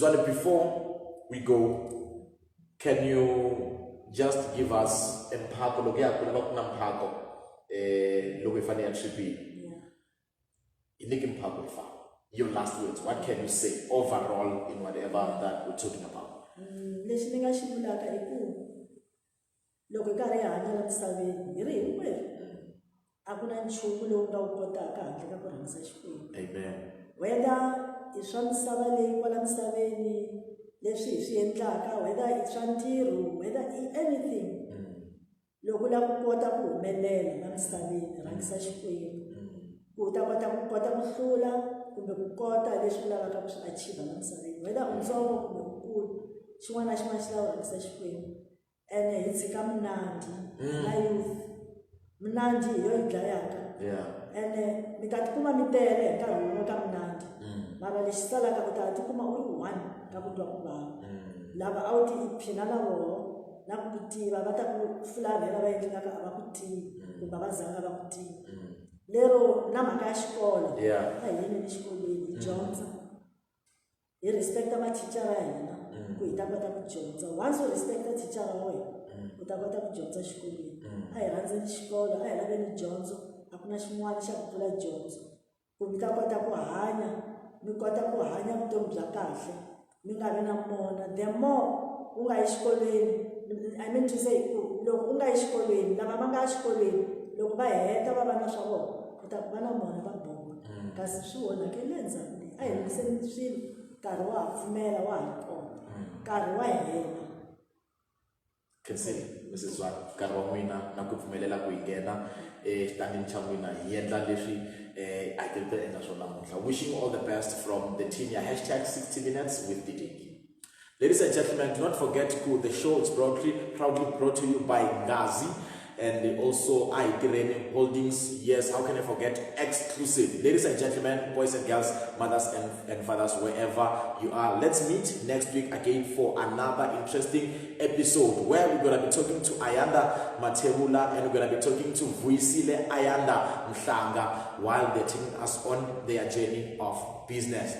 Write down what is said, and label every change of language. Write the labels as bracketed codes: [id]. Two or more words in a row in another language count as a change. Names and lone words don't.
[en] Zwane, before we go, can you just give us a your last words? What can you say overall in whatever that we're talking about? [ts] Loko kari hanya la misaveni hi ri hinkwerhu a ku na nchumu lowu nga wu kotaka handle ka ku rhangisa Xikwembu. Amen. Whether i swa misava leyi kwala misaveni leswi hi swi endlaka, whether i swa ntirho, [en] whether i anything, [ts] loko u lava ku kota ku humelela la misaveni rhangisa Xikwembu ku u ta kota ku hlula kumbe ku kota leswi u lavaka ku swi achieve la misaveni, whether u ntsongo kumbe ukulu, xin'wana na xin'wana xi lava rhangisa Xikwembu. And hi tshika Mnandi na youth. Mnandi hi yo yi dlayaka. And mi ta tikuma mi tele hi nkarhi wun'we ka Mnandi. Mara lexi salaka u ta tikuma u ri one ka ku twa ku vava. Lava a wu ti iphina na voho na ku ku tiva va ta ku fularhela va endlekaka a va ku tivi kumbe va zanga va ku tivi. Lero na mhaka ya xikolo a hi yeni exikolweni hi dyondza. Hi respecta mathicara ya hina ku hi ta kota ku dyondza. Once u respecta thicara wa wena u ta kota ku dyondza xikolweni. A hi rhandzeni xikolo, a hi laveni dyondzo, a ku na xin'wana xa ku tlula dyondzo. Ku mi ta kota ku hanya, mi kota ku hanya vutomi bya kahle, mi nga vi na mona. [en] The more [ts] u nga yi xikolweni, [en] I mean to say, [ts] loko u nga yi xikolweni, lava va nga xikolweni loko va heta va va na swa vona u ta va na mona va bonga. Kasi swi onhakele endzhaku leyi a hi lunghiseni swilo, nkarhi wa ha pfumela wa ha kona, nkarhi wa hela. Khensi Mrs. Zwane, nkarhi wa n'wina na ku pfumelela ku hi nghena exitandini xa n'wina hi endla leswi a hi ta endla swona namuntlha. [en] Wishing all the best from the team ya hashtag 60 minutes with Didi. Ladies and gentlemen, do not forget the show is proudly brought to you by Ngazi and also Aitireni Holdings. Yes, how can I forget? Exclusive. Ladies and gentlemen, boys and girls, mothers and fathers, wherever you are, let's meet next week again for another interesting episode where we're going to be talking to Ayanda Matebula and we're going to be talking to Vuisile Ayanda Mhlanga while they're taking us on their journey of business.